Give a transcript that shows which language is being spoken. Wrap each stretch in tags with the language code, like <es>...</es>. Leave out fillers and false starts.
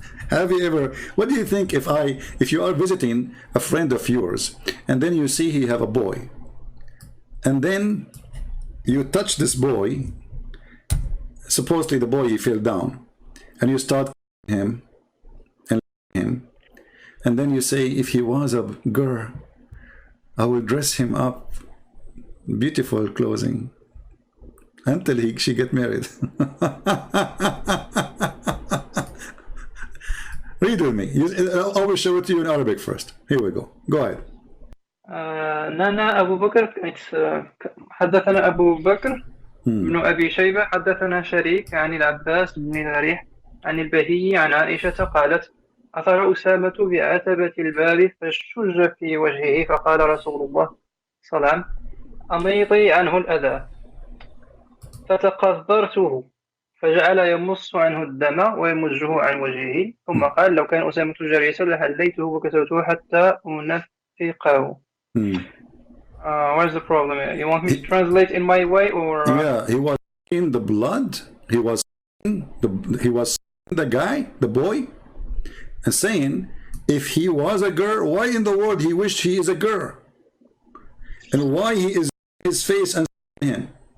<en>Have you ever? What do you think if you are visiting a friend of yours and then you see he have a boy, and then you touch this boy, supposedly the boy he fell down, and you start him and him, and then you say if he was a girl, I will dress him up beautiful clothing until she get married. Read with me. I will show it to you in Arabic first. Here we go. Go ahead.</en> <ar>نانا أبو بكر حدثنا أبو بكر بن أبي شيبة حدثنا شريك عن العباس بن الريح عن البهي عن عائشة قالت أثر أسامة بعتبة الباب فشج في وجهه فقال رسول الله صلى الله عليه وسلم أميطي عنه الأذى فتقذرته فجعل يمص عنه الدم ويمجه عن وجهه ثم قال لو كان أسامة جالسا لحليته وكسوته حتى أنفقه.</ar> <en>Where's the problem? You want me to translate in my way, or? Yeah, he was in the blood. He was the guy, the boy, and saying if he was a girl, why in the world he wished he is a girl, and why he is his face and him.</en>